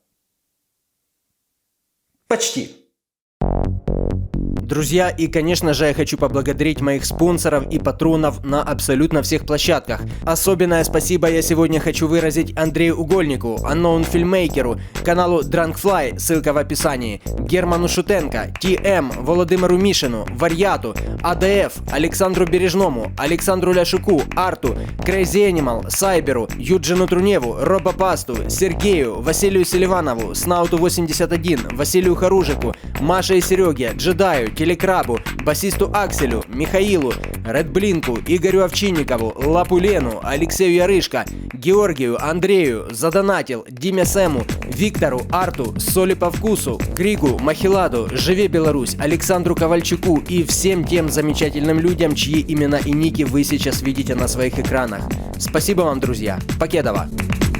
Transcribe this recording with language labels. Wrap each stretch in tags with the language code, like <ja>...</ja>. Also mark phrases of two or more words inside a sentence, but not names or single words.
<ru>Почти. Друзья, и конечно же я хочу поблагодарить моих спонсоров и патронов на абсолютно всех площадках. Особенное спасибо я сегодня хочу выразить Андрею Угольнику, Unknown Filmmaker, каналу Drunkfly, ссылка в описании, Герману Шутенко, ТМ, Володимиру Мишину, Варьяту, АДФ, Александру Бережному, Александру Ляшуку, Арту, Crazy Animal, Сайберу, Юджину Труневу, Робопасту, Сергею, Василию Селиванову, Снауту 81, Василию Харужику, Маше и Сереге, Джедаю, Телекрабу, басисту Акселю, Михаилу, Редблинку, Игорю Овчинникову, Лапулену, Алексею Ярышко, Георгию, Андрею, Задонатил, Диме Сэму, Виктору, Арту, Соли по вкусу, Кригу, Махиладу, Живе Беларусь, Александру Ковальчуку и всем тем замечательным людям, чьи имена и ники вы сейчас видите на своих экранах. Спасибо вам, друзья. Покедова.</ru>